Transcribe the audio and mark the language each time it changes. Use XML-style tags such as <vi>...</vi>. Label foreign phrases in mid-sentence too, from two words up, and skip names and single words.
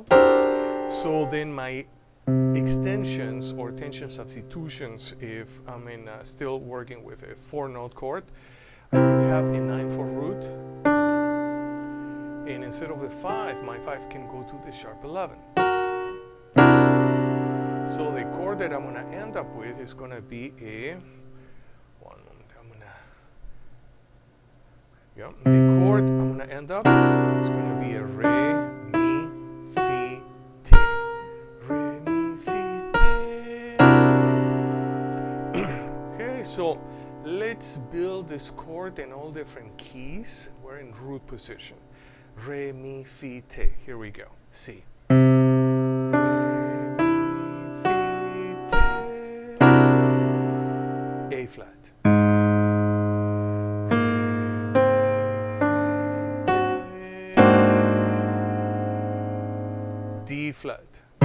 <en>So then my extensions or tension substitutions, if I'm still working with a 4-note chord, I could have a 9/4 root, and instead of the 5, my 5 can go to the sharp 11. So the chord that I'm going to end up with is going to be a, one moment, the chord I'm going to end up is going to be a re, mi, fi, te. Re, mi, fi, te. Okay, so let's build this chord in all different keys. We're in root position. Re, mi, fi, te. Here we go. C. Re, mi, fi, te. flat. D flat.</en>